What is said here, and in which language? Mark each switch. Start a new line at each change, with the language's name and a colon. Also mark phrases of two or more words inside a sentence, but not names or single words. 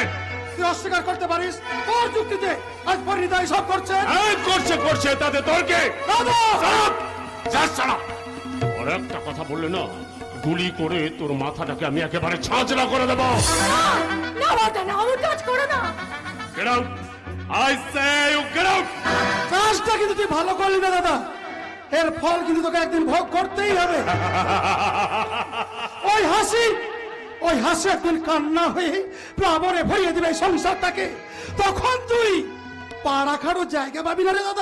Bangla: তুই অস্বীকার করতে পারিস তোর যুক্তিতে আজ পরিণীতা সব করছে। এই করছে করছে, তাতে তোর কে? দাদা, আর একটা কথা বললে না, গুলি করে তোর মাথাটাকে আমি একেবারে ছাঁচড়া করে দেবো। না বাবা, না আমার কাজ করো না।
English: Get out! I say you get out!
Bangla: কাজটা কিন্তু তুই ভালো করলি না দাদা, এর ফল কিন্তু তোকে একদিন ভোগ করতেই হবে। ওই হাসি একদিন কান্না হয়ে প্লাবনে ভরিয়ে দিবে সংসারটাকে, তখন তুই পা রাখারও জায়গা পাবি না রে দাদা।